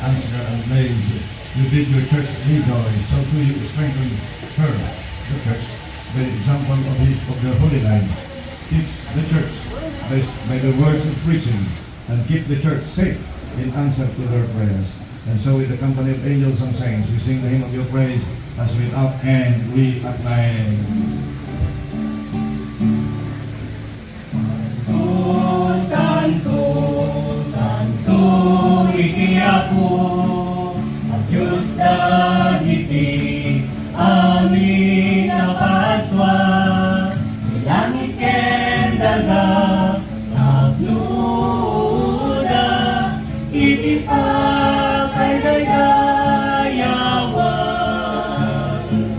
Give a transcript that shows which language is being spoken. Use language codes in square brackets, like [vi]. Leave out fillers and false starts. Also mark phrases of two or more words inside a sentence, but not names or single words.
[en] Ansgar and Blaise, you did your church rejoice, so too you strengthen her, the church, by the example of your holy lives. Teach the church by the words of preaching, and keep the church safe in answer to their prayers. And so with the company of angels and saints, we sing the hymn of your praise, as without end we acclaim. [ilo] Ikiapo at Diyos dagiti amin napaswa langit ken daga nagluda iti pa kay daydayawan